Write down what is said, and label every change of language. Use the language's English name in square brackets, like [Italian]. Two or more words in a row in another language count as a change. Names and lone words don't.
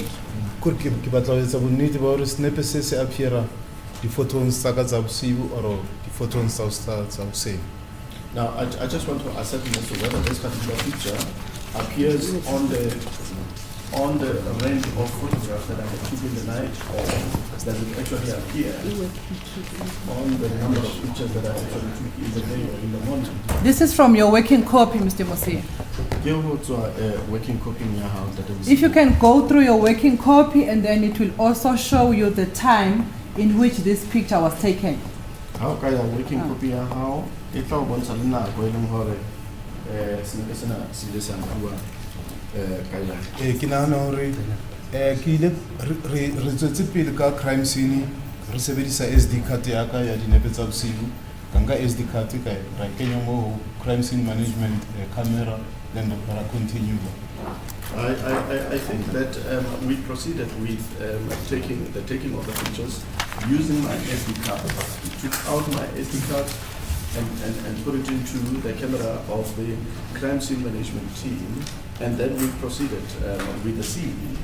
[Southern Sotho] Ke batla ho etsa bonnete ba hore snepe se se appeara di photos tsa ka tsa bosibu or di photos tsa hoseng. [English] Now, I just want to ascertain as to whether this particular picture appears on the range of photographs that I took in the night, or does it actually appear on the number of pictures that I actually took in the day or in the morning? This is from your working copy, Mr. Mosi. Working copy in your house. If you can go through your working copy, and then it will also show you the time in which this picture was taken. How can I working copy how? If I want to learn how to hore [Southern Sotho] Ke nahana hore ke ile re tswetse pele ka [English] crime scene [Southern Sotho] re sebedisa [English] SD card [Southern Sotho] ya ka ya dinepe tsa bosibu ka nka [English] SD card [Southern Sotho] ka ra kenya mo [English] crime scene management camera, then [Southern Sotho] ra continue. [English] I think that we proceeded with taking of the pictures using my SD card. We took out my SD card and put it into the camera of the crime scene management team, and then we proceeded with the scene.